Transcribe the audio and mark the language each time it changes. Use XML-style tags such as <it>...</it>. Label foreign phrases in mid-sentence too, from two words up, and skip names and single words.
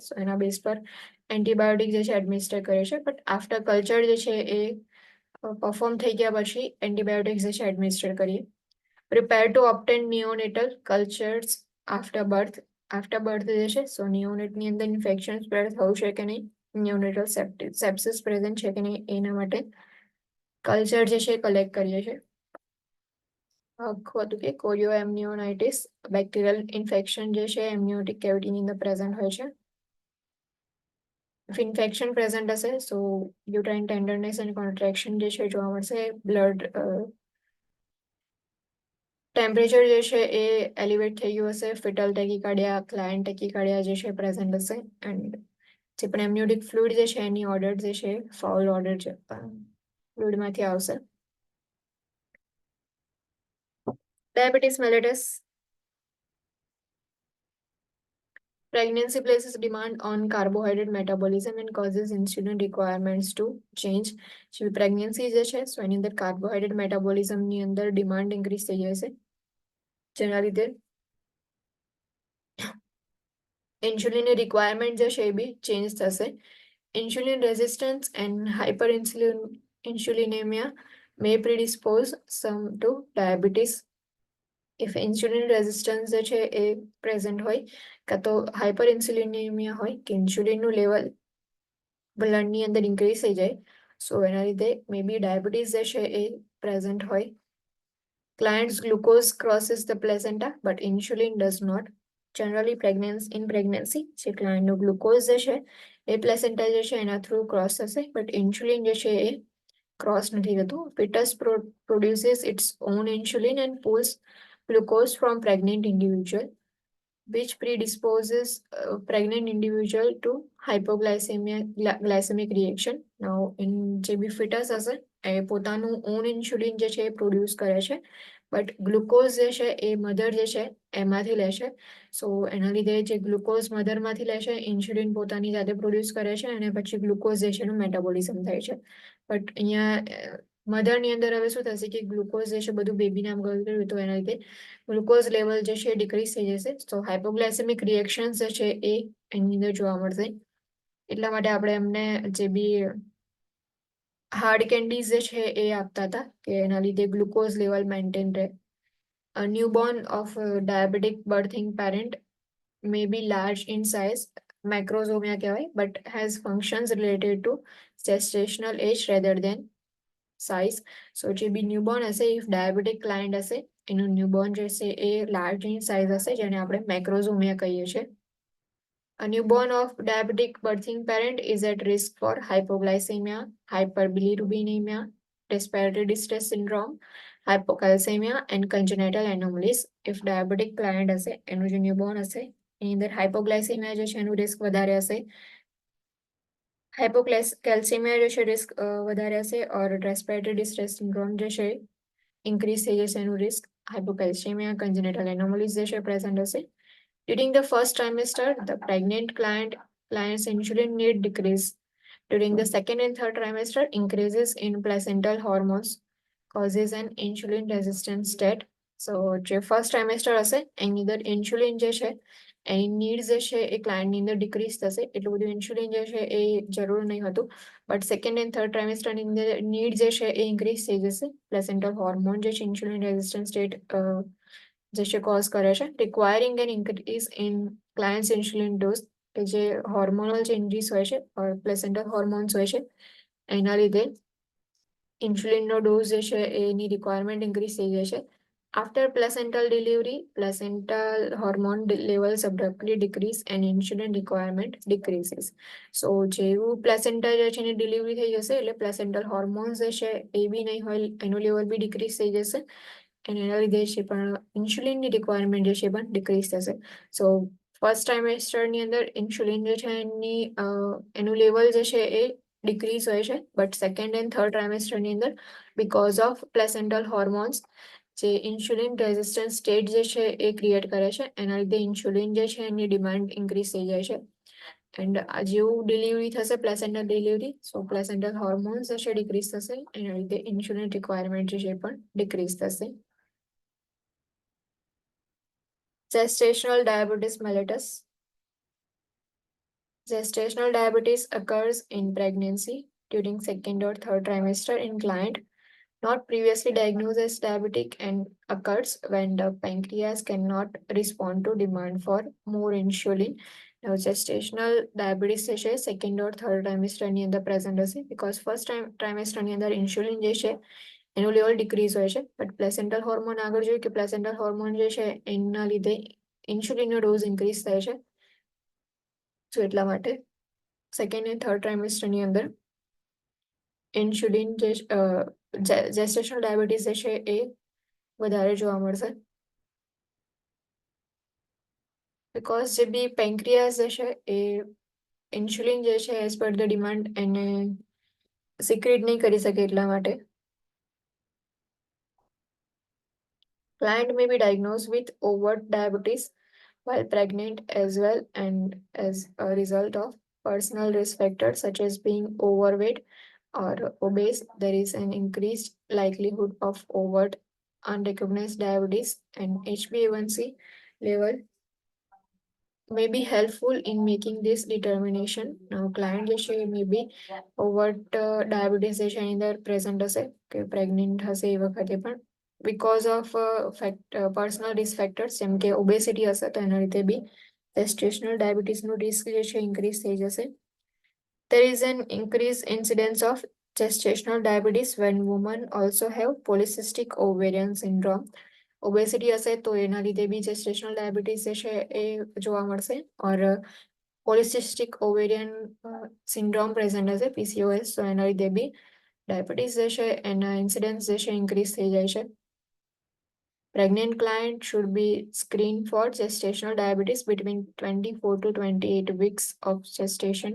<gu>સો એના બેઝ પર એન્ટીબાયોટિક જે છે એડમિનિસ્ટર કરે છે</gu> <en>but after culture</en> <gu>જે છે એ પરફોર્મ થઈ ગયા પછી એન્ટીબાયોટિક્સ જે છે એડમિનિસ્ટર કરીએ</gu> <en>prepare to obtain neonatal cultures after birth</en> <gu>જે છે સો નિયોનેટની અંદર</gu> <en>infection spread</en> <gu>થયું છે કે નહીં</gu> <en>neonatal sepsis present</en> <gu>છે કે નહીં એના માટે કલ્ચર જે છે કલેક્ટ કરીએ છીએ આખું હતું કે કોરિયોએમનિયોનાઇટિસ</gu> <en>bacterial infection</en> <gu>જે છે એમનિયોટિક કેવિટીની અંદર પ્રેઝન્ટ હોય છે</gu> <en>if infection present</en> <gu>હશે</gu> <en>so uterine tenderness and contraction</en> <gu>જે છે જોવા મળશે.</gu> <en>blood temperature</en> <gu>જે છે એ એલિવેટ થઈ ગયું હશે.</gu> <en>fetal tachycardia, client tachycardia</en> <gu>જે છે પ્રેઝન્ટ હશે. એન્ડ જે પણ</gu> <en>amniotic fluid</en> <gu>જે છે એની ઓર્ડર જે છે</gu> <en>foul order</en> <gu>છે ફ્લુઇડમાંથી આવશે.</gu> <en>diabetes mellitus. Pregnancy places demand on carbohydrate metabolism and causes insulin requirements to change.</en> <gu>જેવી પ્રેગ્નન્સી જે છે સો એની અંદર</gu> <en>carbohydrate metabolism</en> <gu>અંદર ડિમાન્ડ ઇન્ક્રીઝ થઈ જશે, જેના લીધે ઇન્સ્યુલિનની રિક્વાયરમેન્ટ જે છે એ</gu> <en>be change</en> <gu>થશે.</gu> <en>Insulin resistance and hyperinsulinemia may predispose some to diabetes. If insulin resistance</en> <gu>જે છે એ પ્રેઝન્ટ હોય, કાં તો</gu> <en>hyper insulinemia</en> <gu>હોય કે ઇન્સ્યુલિનનું લેવલ બ્લડની અંદર ઇન્ક્રીઝ થઈ જાય, સો એના લીધે</gu> <en>may be diabetes</en> <gu>જે છે એ પ્રેઝન્ટ હોય.</gu> <en>Client's glucose crosses the placenta, but insulin does not. Generally, in pregnancy,</en> <gu>જે clientનો ગ્લુકોઝ જે છે એ પ્લેસેન્ટા જે છે એના થ્રુ ક્રોસ થશે, બટ ઇન્સ્યુલિન જે છે એ ક્રોસ નથી થતું.</gu> <en>Fetus produces its own insulin and pulls glucose from pregnant individual, which predisposes pregnant individual to glycemic reaction. Now, in</en> <gu>જે બી fetus હશે એ પોતાનું</gu> <en>own insulin</en> <gu>જે છે એ પ્રોડ્યુસ કરે છે, બટ ગ્લુકોઝ જે છે એ મધર જે છે એમાંથી લેશે. સો એના લીધે જે ગ્લુકોઝ મધરમાંથી લેશે, ઇન્સ્યુલિન પોતાની જાતે પ્રોડ્યુસ કરે છે અને પછી ગ્લુકોઝ જે છે એનું મેટાબોલિઝમ થાય છે. બટ અહીંયા મધરની અંદર હવે શું થશે કે ગ્લુકોઝ જે છે બધું બેબીને આમ ગયું, તો એના લીધે</gu> <en>glucose level</en> <gu>જે છે ડિક્રીઝ થઈ જશે. તો</gu> <en>hypoglycemic reactions</en> <gu>જે છે એ એની અંદર જોવા મળશે. એટલા માટે આપણે એમને જે બી</gu> <en>hard candies</en> <gu>જે છે એ આપતા હતા કે એના લીધે</gu> <en>glucose level maintain</en> <gu>રહે.</gu> <en>A newborn of a diabetic birthing parent may be large in size, macrosomia કહેવાય, but has functions related to gestational age rather than size.</en> <gu>So જે બી ન્યૂબોર્ન હશે,</gu> <en>if diabetic client</en> <gu>હશે, એનું ન્યૂબોર્ન જે છે એ</gu> <en>large in size</en> <gu>હશે, જેને આપણે મેક્રોઝોમિયા કહીએ છીએ.</gu> <en>A newborn of diabetic birthing parent is at risk for hypoglycemia, hyperbilirubinemia, respiratory distress syndrome, hypocalcemia, and congenital anomalies. If diabetic client</en> <gu>હશે, એનું જે newborn હશે, એની અંદર hypoglycemia જે છે એનું રિસ્ક વધારે હશે, hypocalcemia જે છે રિસ્ક વધારે હશે, और</gu> <en>respiratory distress syndrome</en> <gu>જે છે increase થઈ જશે એનું રિસ્ક,</gu> <en>hypocalcemia, congenital anomalies</en> <gu>જે છે</gu> <en>present હશે. During the first trimester, the pregnant client's insulin need decrease. During the second and third trimester, increases in placental hormones causes an insulin resistant state. So, જે first trimester</en> <gu>હશે એની અંદર ઇન્સ્યુલિન જે છે એની નીડ જે છે એ ક્લાયન્ટની અંદર ડિક્રીઝ થશે. એટલું બધું ઇન્સ્યુલિન જે છે એ જરૂર નહીં હતું,</gu> <en>but second and third</en> <gu>ટ્રાઇમેસ્ટરની અંદર નીડ જે છે એ ઇન્ક્રીઝ થઈ જશે.</gu> <en>placental hormone</en> <gu>જે છે</gu> <en>insulin resistant state</en> <gu>જે છે કોઝ કરે છે.</gu> <en>requiring an increase in client's insulin dose,</en> <gu>કે જે</gu> <en>hormonal changes</en> <gu>હોય છે</gu> <en>placental hormones</en> <gu>હોય છે એના લીધે ઇન્સ્યુલિનનો ડોઝ જે છે એની રિક્વાયરમેન્ટ ઇન્ક્રીઝ થઈ જાય છે.</gu> <en>After placental delivery, placental hormone levels abruptly decrease and insulin requirement decreases. So,</en> <gu>જેવું પ્લેસેન્ટા જે છે એની ડિલિવરી થઈ જશે એટલે</gu> <en>placental hormones</en> <gu>જે છે એ બી નહીં હોય, એનું લેવલ બી ડિક્રીઝ થઈ જશે અને એના લીધે છે પણ ઇન્સ્યુલિનની રિક્વાયરમેન્ટ જે છે પણ ડિક્રીઝ થશે.</gu> <en>so first</en> <gu>ટ્રાઇમેસ્ટરની અંદર ઇન્સ્યુલિન જે છે એનું લેવલ જે છે એ ડિક્રીઝ હોય છે,</gu> <en>but second and third</en> <gu>ટ્રાઇમેસ્ટરની અંદર</gu> <en>because of placental hormones</en> <gu>જે</gu> <en>insulin resistant state</en> <gu>જે છે એ ક્રિએટ કરે છે, એના લીધે ઇન્સ્યુલિન જે છે એની ડિમાન્ડ ઇન્ક્રીઝ થઈ જાય છે. એન્ડ જેવું ડિલિવરી થશે</gu> <en>placental delivery, so placental hormones</en> <gu>જે છે ડિક્રીઝ થશે, એના લીધે</gu> <en>insulin requirement</en> <gu>જે છે પણ ડિક્રીઝ થશે.</gu> <en>Gestational diabetes mellitus. Gestational diabetes occurs in pregnancy during second or third trimester in client not previously diagnosed as diabetic and occurs when the pancreas cannot respond to demand for more insulin. Now, gestational diabetes</en> <gu>જે છે</gu> <en>second or third trimester</en> <gu>ની અંદર present હશે,</gu> <en>because first trimester</en> <gu>ની અંદર insulin જે છે એનું લેવલ ડિક્રીઝ હોય છે, બટ</gu> <en>placental hormone</en> <gu>આગળ જોયું કે</gu> <en>placental hormone</en> <gu>જે છે એના લીધે ઇન્સ્યુલિનનો ડોઝ ઇન્ક્રીઝ થાય છે. સો એટલા માટે સેકન્ડ અને થર્ડ ટ્રાઇમેસ્ટરની અંદર ઇન્સ્યુલિન જે</gu> <en>gestational diabetes</en> <gu>જે છે એ વધારે જોવા મળશે. બીકોઝ જે બી પેન્ક્રિયાસ જે છે એ ઇન્સ્યુલિન જે છે</gu> <en>as per the demand</en> <gu>એને સિક્રેટ નહીં કરી શકે એટલા માટે.</gu> <en>Client may be diagnosed with overt diabetes while pregnant as well, and as a result of personal risk factors such as being overweight or obese, there is an increased likelihood of overt unrecognized diabetes, and HbA1c level may be helpful in making this determination. Now, client</en> <gu>જે છે એ</gu> <en>may be overt diabetes</en> <gu>જે છે એની અંદર present હશે કે pregnant હશે એ વખતે પણ</gu> <en>because of personal risk factors</en> <gu>જેમ કે obesity હશે તો એના લીધે બી</gu> <en>gestational diabetes</en> <gu>નું risk જે છે increase થઈ જશે.</gu> <en>There is an increased incidence of gestational diabetes when women also have polycystic ovarian syndrome.</en> <gu>ઓબેસિટી હશે તો એના લીધે બી</gu> <en>gestational diabetes</en> <gu>જે છે એ જોવા મળશે.</gu> <en>or polycystic ovarian syndrome present</en> <gu>હશે પીસીઓએસ, તો એના લીધે બી ડાયાબિટીસ જે છે એના ઇન્સિડન્સ જે છે ઇન્ક્રીઝ થઈ જાય છે.</gu> <en>Pregnant client should be screened for gestational diabetes between 24 to 28 weeks of gestation.</en>